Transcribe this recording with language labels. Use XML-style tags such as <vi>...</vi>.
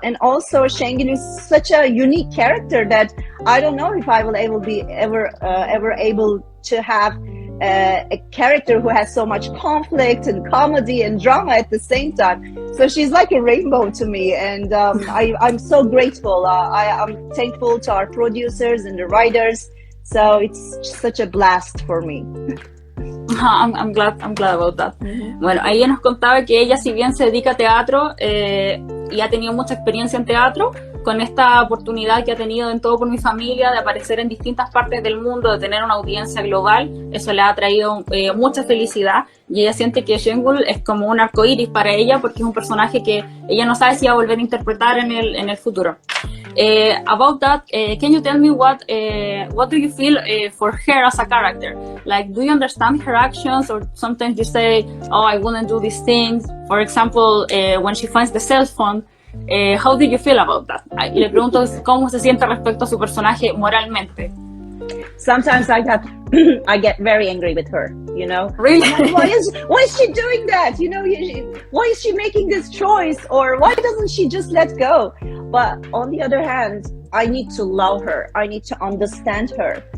<en>And also Shengul is such a unique character that I don't know if I will ever able to have a character who has so much conflict and comedy and drama at the same time. So she's like a rainbow to me, and I'm so grateful. I'm thankful to our producers and the writers. So it's such a blast for me. I'm glad about that. Mm-hmm.</en> <es>Bueno, ahí ella nos contaba que ella, si bien se dedica a teatro y ha tenido mucha experiencia en teatro, con esta oportunidad que ha tenido en Todo por mi familia de aparecer en distintas partes del mundo, de tener una audiencia global, eso le ha traído mucha felicidad, y ella siente que Shengul es como un arcoíris para ella, porque es un personaje que ella no sabe si va a volver a interpretar en el futuro.</es> <en>About that, can you tell me what do you feel for her as a character? Like, do you understand her actions, or sometimes you say, oh, I wouldn't do these things? For example, when she finds the cell phone, how do you feel about that?</en> <es>Le pregunto cómo se siente respecto a su personaje moralmente.</es> <en>Sometimes I get very angry with her, Really? Why is she doing that? Why is she making this choice? Or why doesn't she just let go? But on the other hand, I need to love her. I need to understand her.</en>